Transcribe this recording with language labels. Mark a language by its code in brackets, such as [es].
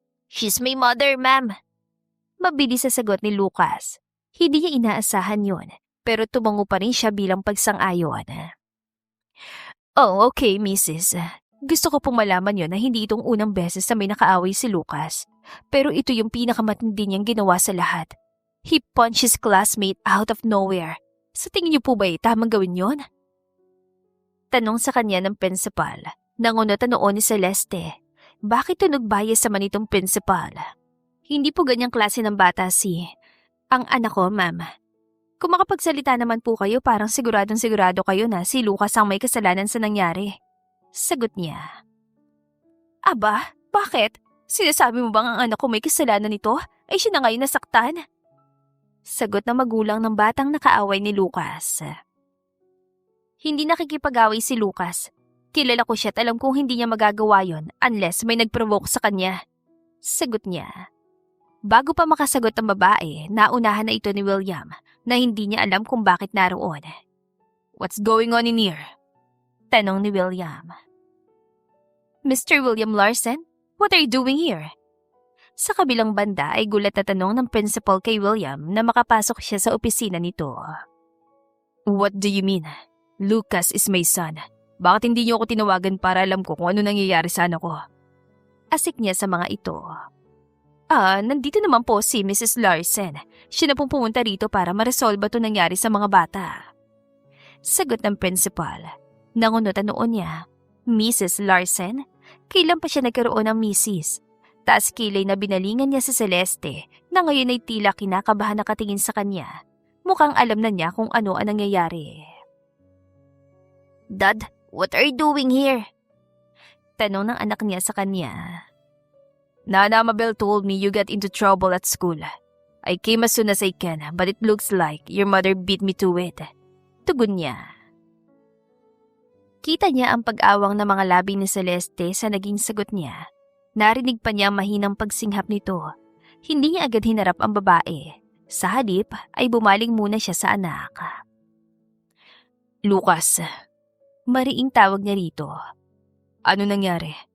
[en] She's my mother, ma'am. [tl] Mabilis sa sagot ni Lucas. Hindi niya inaasahan yon, pero tumango pa rin siya bilang pagsang-ayon. Oh, okay, Mrs. Gusto ko pong malaman yon na hindi itong unang beses na may nakaaway si Lucas. Pero ito yung pinakamatindi niyang ginawa sa lahat. [en] He punched his classmate out of nowhere. [tl] Sa tingin niyo po ba tamang gawin yon? Tanong sa kanya ng principal. Nangunot ang noo ni Celeste. Bakit tunog bias naman itong principal? Hindi po ganyang klase ng bata ang anak ko, ma'am. Kung makapagsalita naman po kayo, parang siguradong-sigurado kayo na si Lucas ang may kasalanan sa nangyari. Sagot niya. Aba, bakit? Sinasabi mo bang ang anak ko may kasalanan nito? Ay siya na ngayon nasaktan? Sagot ng magulang ng batang nakaaway ni Lucas. Hindi nakikipag-away si Lucas. Kilala ko siya at alam kong hindi niya magagawa yon unless may nag-provoke sa kanya. Sagot niya. Bago pa makasagot ang babae, naunahan na ito ni William na hindi niya alam kung bakit naroon. [en] "What's going on in here?" [tl] tanong ni William. [en] "Mr. William Larsen, what are you doing here?" [tl] Sa kabilang banda ay gulat na tanong ng principal kay William na makapasok siya sa opisina nito. [en] "What do you mean? Lucas is my son. [tl] Bakit hindi niyo ako tinawagan para alam ko kung ano nangyayari sa anak ko?" Asik niya sa mga ito. Nandito naman po si Mrs. Larsen. Siya na pong pumunta rito para maresolba ito nangyari sa mga bata. Sagot ng principal. Nangunutan noon niya, "Mrs. Larsen? Kailan pa siya nagkaroon ng Mrs.?" Taas kilay na binalingan niya si Celeste na ngayon ay tila kinakabahan na katingin sa kanya. Mukhang alam na niya kung ano ang nangyayari. [en] "Dad, what are you doing here?" [tl] Tanong ng anak niya sa kanya. [en] "Nana Mabel told me you got into trouble at school. I came as soon as I can, but it looks like your mother beat me to it." [tl] Tugon niya. Kita niya ang pag-awang ng mga labi ni Celeste sa naging sagot niya. Narinig pa niya ang mahinang pagsinghap nito. Hindi niya agad hinarap ang babae. Sa halip ay bumaling muna siya sa anak. "Lucas," mariing tawag niya rito. "Ano nangyari?